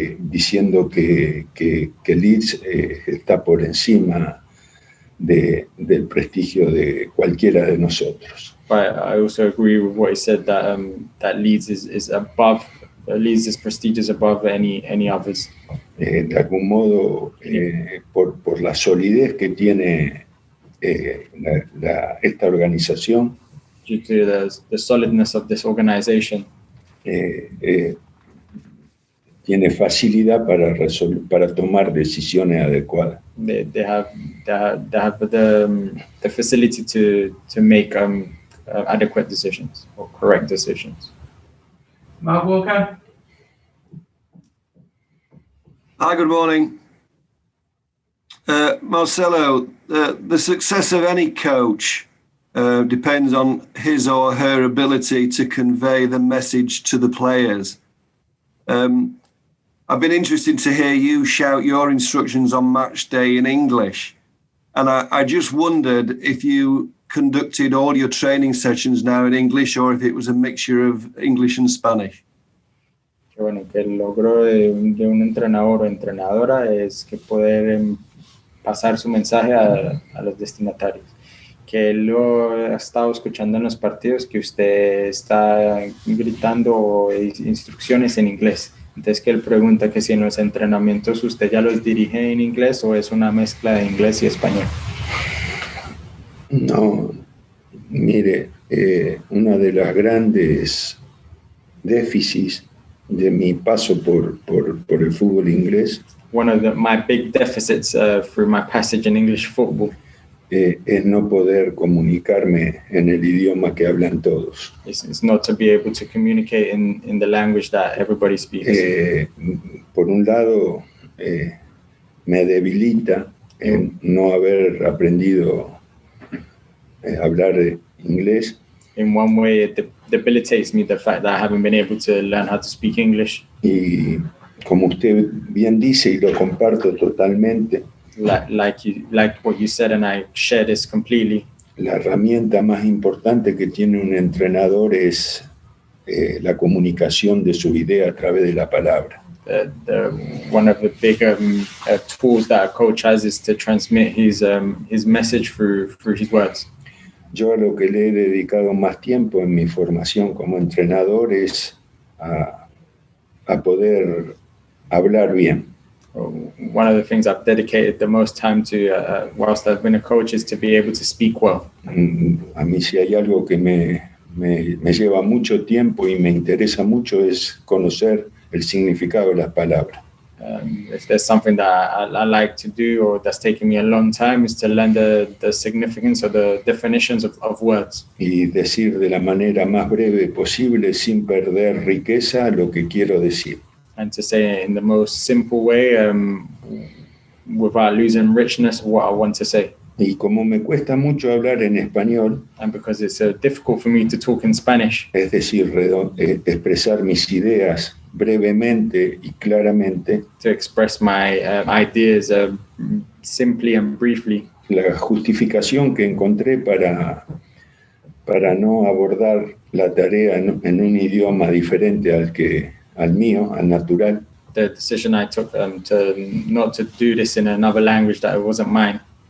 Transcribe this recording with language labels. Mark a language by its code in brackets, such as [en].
[es] Diciendo que Leeds está por encima del prestigio de cualquiera de nosotros. [en] But I also agree with what he said, that Leeds is above. Leeds' prestige is above any others. [es] De algún modo, por la solidez que tiene esta organización, [en] Due to the solidness of this organization, [es] tiene facilidad para tomar decisiones adecuadas. [en] they have the facility to make adequate decisions or correct decisions. Mark Walker? Hi, good morning. Marcelo, the success of any coach depends on his or her ability to convey the message to the players. I've been interested to hear you shout your instructions on match day in English. And I just wondered if you conducted all your training sessions now in English or if it was a mixture of English and Spanish. [es] Que bueno, que el logro de un entrenador o entrenadora es que poder pasar su mensaje a los destinatarios. Que él lo ha estado escuchando en los partidos, que usted está gritando instrucciones en inglés. Entonces que él pregunta que si en los entrenamientos usted ya los dirige en inglés o es una mezcla de inglés y español. No, mire, una de las grandes déficits de mi paso por el fútbol inglés [en] One of my big deficits through my passage in English football [es] es no poder comunicarme en el idioma que hablan todos. [en] is not to be able to communicate in the language that everybody speaks. [es] Por un lado, me debilita no haber aprendido hablar inglés. [en] In one way, it debilitates me, the fact that I haven't been able to learn how to speak English. [es] Y como usted bien dice, y lo comparto totalmente, [en] Like what you said, and I share this completely. [es] la herramienta más importante que tiene un entrenador es la comunicación de su idea a través de la palabra. [en] One of the big tools that a coach has is to transmit his message through his words. [es] Yo a lo que le he dedicado más tiempo en mi formación como entrenador es a poder hablar bien. [en] One of the things I've dedicated the most time to whilst I've been a coach is to be able to speak well. [es] A mí si hay algo que me lleva mucho tiempo y me interesa mucho es conocer el significado de las palabras. [en] If there's something that I like to do or that's taken me a long time is to learn the significance or the definitions of words. [es] Y decir de la manera más breve posible sin perder riqueza lo que quiero decir. [en] And to say in the most simple way without losing richness what I want to say. [es] Y como me cuesta mucho hablar en español, [en] and because it's difficult for me to talk in Spanish, [es] es decir, expresar mis ideas brevemente y claramente, [en] to express my ideas simply and briefly. [es] La justificación que encontré para no abordar la tarea en un idioma diferente al mío, al natural. [en] The decision I took not to do this in another language that wasn't mine.